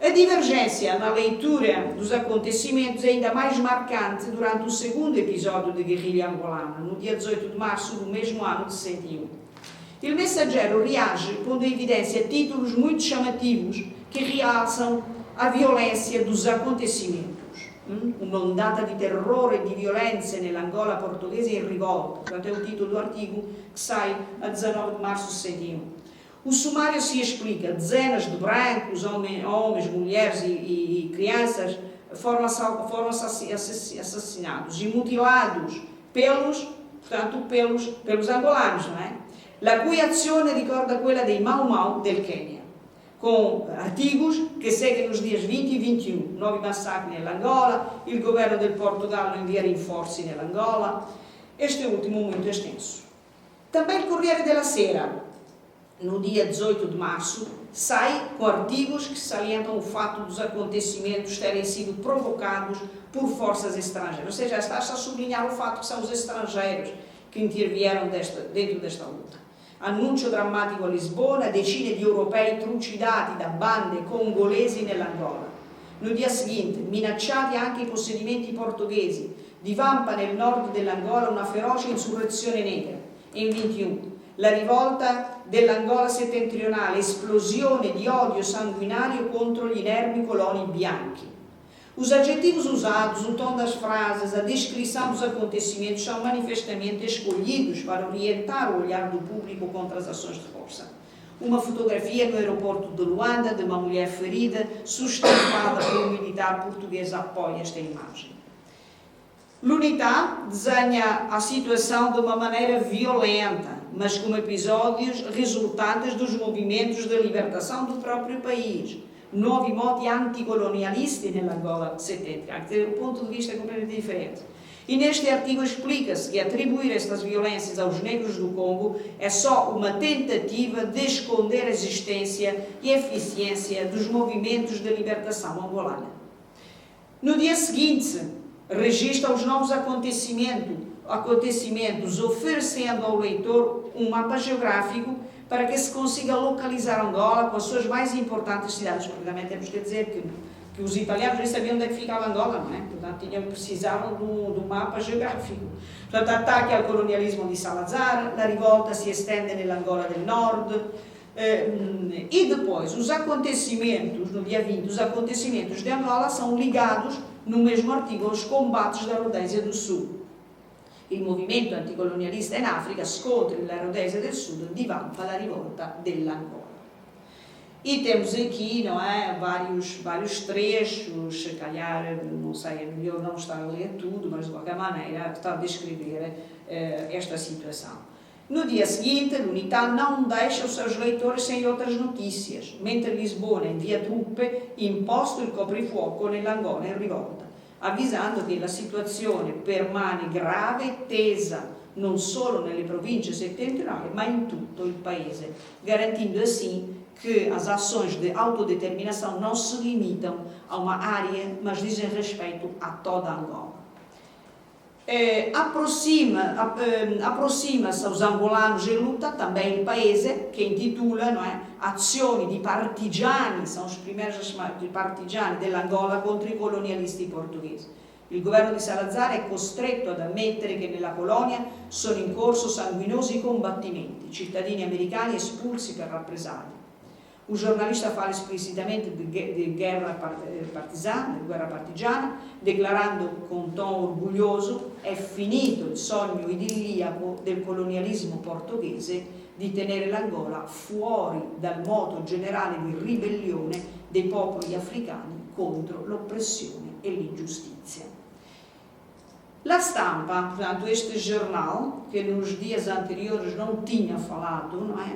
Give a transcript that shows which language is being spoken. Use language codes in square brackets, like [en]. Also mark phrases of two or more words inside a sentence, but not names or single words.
[pt] A divergência na leitura dos acontecimentos é ainda mais marcante durante o segundo episódio de guerrilha angolana, no dia 18 de março do mesmo ano de 61. Il Messaggero reage pondo em evidência títulos muito chamativos que realçam a violência dos acontecimentos. [it] Uma ondata di terrore e di violenza nell'Angola portoghese in rivolta. [pt] Portanto, é o título do artigo que sai a 19 de março de 61. O sumário se explica. Dezenas de brancos, homens, mulheres e crianças foram assassinados e mutilados pelos angolanos, não é? [it] La cui azione ricorda quella dei Mau Mau del Quênia, [pt] com artigos que seguem nos dias 20 e 21. [it] Nuovi massacri nell'Angola, il governo del Portogallo invia rinforzi nell'Angola. [pt] Este último muito extenso. Também o Corriere della Sera, no dia 18 de março, sai com artigos que salientam o fato dos acontecimentos terem sido provocados por forças estrangeiras. Ou seja, está-se a sublinhar o fato que são os estrangeiros que intervieram dentro desta luta. [it] Annuncio drammatico a Lisbona, decine di europei trucidati da bande congolesi nell'Angola. [pt] No dia seguinte, [it] minacciati anche i possedimenti portoghesi, divampa nel nord dell'Angola una feroce insurrezione negra. In 21, la rivolta dell'Angola settentrionale, esplosione di odio sanguinario contro gli inermi coloni bianchi. [pt] Os adjetivos usados, o tom das frases, a descrição dos acontecimentos são manifestamente escolhidos para orientar o olhar do público contra as ações de força. Uma fotografia no aeroporto de Luanda de uma mulher ferida, sustentada por um militar português, apoia esta imagem. L'Unità desenha a situação de uma maneira violenta, mas como episódios resultantes dos movimentos de libertação do próprio país. [it] Nuovi modi anticolonialisti nell'Angola settentrionale, [pt] quer dizer, o ponto de vista é completamente diferente. E neste artigo explica-se que atribuir estas violências aos negros do Congo é só uma tentativa de esconder a existência e eficiência dos movimentos de libertação angolana. No dia seguinte, registra os novos acontecimentos, oferecendo ao leitor um mapa geográfico para que se consiga localizar Angola com as suas mais importantes cidades, porque também temos que dizer que os italianos nem sabiam onde é que ficava Angola, não é? Portanto, precisavam do mapa geográfico. Portanto, ataque ao colonialismo de Salazar, a revolta se estende [it] nell'Angola del Nord, [pt] e depois, os acontecimentos, no dia 20, os acontecimentos de Angola são ligados, no mesmo artigo, aos combates da Rodésia do Sul. [it] Il movimento anticolonialista in Africa, scontri nella Rhodesia del Sud, divampa la rivolta dell'Angola. [pt] E temos aqui, não é, vários trechos, se calhar, não sei, é melhor não estar a ler tudo, mas de qualquer maneira está a descrever esta situação. No dia seguinte, l'Unità não deixa os seus leitores sem outras notícias, [it] mentre Lisbona invia truppe, imposto il coprifuoco nell'Angola in rivolta, avvisando che la situazione permane grave e tesa non solo nelle province settentrionali, ma in tutto il paese, [pt] garantindo assim que as ações de autodeterminação não se limitam a uma área, mas dizem respeito a toda Angola. Aproxima-se aos angolanos em luta também il paese, che intitula, não é, [it] azioni di partigiani, [pt] são os primeiros a chamar de [it] partigiani dell'Angola contro i colonialisti portoghesi. Il governo di Salazar è costretto ad ammettere che nella colonia sono in corso sanguinosi combattimenti, cittadini americani espulsi per rappresaglie. [pt] O jornalista fala explicitamente de guerra partigiana, declarando con tom orgoglioso: [it] è finito il sogno idilliaco del colonialismo portoghese di tenere l'Angola fuori dal moto generale di ribellione dei popoli africani contro l'oppressione e l'ingiustizia. [pt] La Stampa, portanto, este jornal, que nos dias anteriores não tinha falado, não é?